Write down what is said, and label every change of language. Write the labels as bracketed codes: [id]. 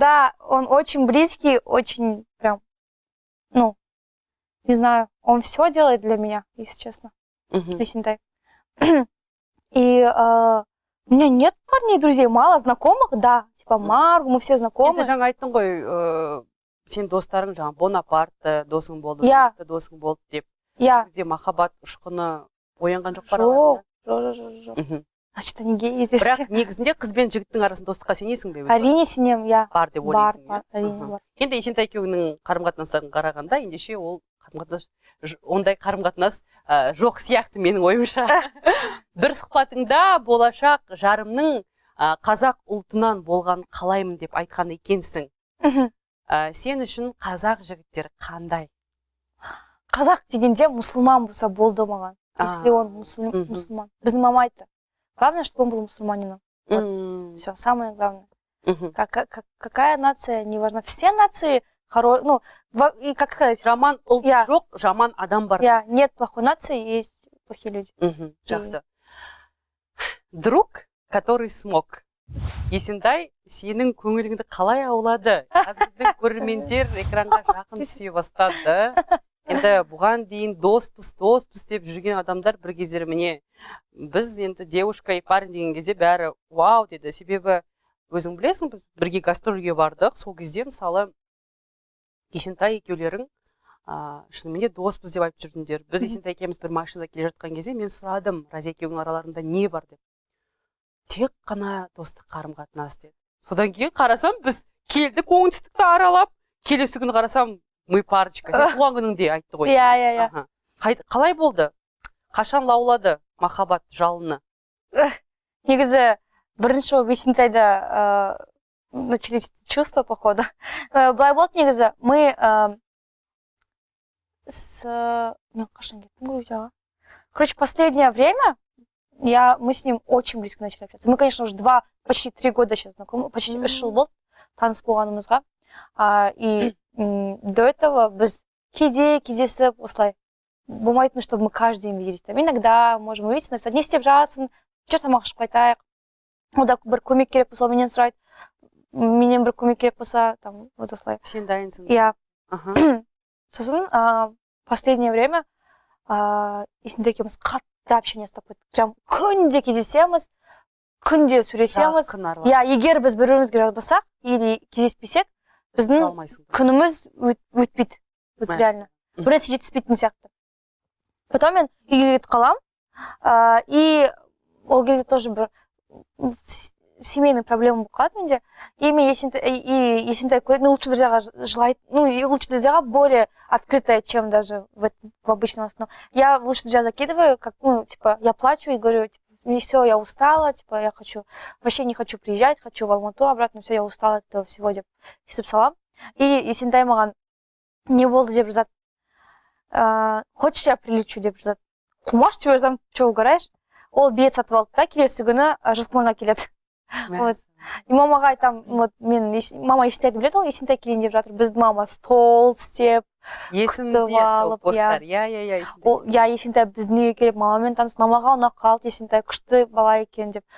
[ru] Да, он очень близкий, очень прям, ну, не знаю, он все делает для меня, если честно. Есентай. И у меня нет парней, друзей, мало знакомых, да, типа Маргу, мы все знакомы. [kk] Енді жаңа айттың ғой, сен достарың жаңа Бонапарт досың болды, досың болды деп. Бізде махаббат ұшқыны оянған жоқ бар ма? [ru] Жоқ. Значит, они геи. [kk] Бірақ негізінде қыз бен жігіттің арасында достыққа сенесің бе? Әрине сенем, иә. Бар деп ойлайсың. Бар, әрине бар. Енді Есентай екеуіңнің қарым-қатынастарын қарағанда, ендеше ол ондай қарым-қатынас жоқ сияқты менің ойымша. Бір сұхбатыңда болашақ жарымның қазақ ұлтынан болған қалаймын деп айтқан екенсің. Сен үшін қазақ жігіттері қандай? Қазақ дегенде мұсылман болса болды маған. [ru] Если он [kk] мұсылман. Біздің мама айтты. [ru] Главное, чтобы он был мусульманином. Вот. Все, самое главное. Какая нация, не важно. Все нации хорошие, ну, и как сказать? [kk] Жаман ұлт жоқ, жаман адам бар. [ru] Нет плохой нации, есть плохие люди. Жақсы. Друг, который смог. [kk] Есентай, сенің көңіліңді қалай аулады? Қазір біздің көрермендер экранға жақын түсе бастады. Енді бұған дейін доспыз деп жүрген адамдар бір кездері міне біз енді [ru] девушка и парень [kk] деген кезде бәрі вау деді. Себебі өзің білесің, біз бірге гастрольге бардық. Сол кезде мысалы Есентай екеулерің шынымен доспыз деп айтып жүрдіңдер. Біз Есентай екеуміз бір машинада келе жатқан кезде мен сұрадым, Разия екеуінің араларында не бар деп. Тек қана достық қарым-қатынас деді. Содан кейін қарасам, біз келдік оңтүстікті аралап, келесі күні қарасам мы парочка. Сен туған күніңде айтты ғой. Иә. Қалай болды? Қашан лаулады махаббат жалыны? Негізі бірінші болып Есентайда [ru] начались чувства, походу. [kk] Былай болды негізі, мы мен қашан кеттім Грузияға. [ru] Короче, последнее время мы с ним очень близко начали общаться. Мы, конечно, уже почти 3 года сейчас знакомы, [kk] почти 3 жыл болды таныс болғанымызға. [ru] И до этого [kk] біз кездесіп осылай болмайтын, [ru] чтобы мы каждый день виделись. Там иногда можем увидеться, написать, [kk] не істеп жатсың, [ru] что [kk] тамақ ішіп қайтайық. Ода бір көмек керек болса, менен сұрайды. Менен бір көмек керек болса, там вот осылай. Сен дайынсың. Иә. Сосын последнее время Есентай екеуміз қатты общение ұстап қойдық. Прям күнде кездесеміз. күнде сөйлесеміз. Я, егер біз бір-бірімізге жазбасақ или кездеспесек, біздің күніміз өтпейді. Реально. Бір нәрсе жетіспейтін сияқты. Потом мен үйге кетіп қалам. И ол кезде тоже бір семейный проблема болып қалады менде. [ru] И [kk] мен Есентай көреді, [ru] лучше друзьяға желает, лучше друзьяға более открытая, чем даже в обычном основном. Я лучше друзья закидываю, как, типа, я плачу и говорю, типа, все, я устала, типа, я вообще не хочу приезжать, хочу в Алмату обратно, все, я устала от этого всего, [kk] деп естіп салам. И Есентай маған не болды деп жазады. [ru] Хочешь, я прилечу деп жазады. Қумаш тебе жазам, что угораешь? [kk] Ол билет сатып алды да, келесі күні Жезқазғанға келеді. Вот. И мамаға айтам, вот мама Есентайды біледі, ол Есентай келейін деп жатыр. Біздің мама стол істеп, күтіп алып, я Есентай біздің үйге келіп, мамамен таныс, мамаға ұнап қалды, Есентай күшті бала екен деп.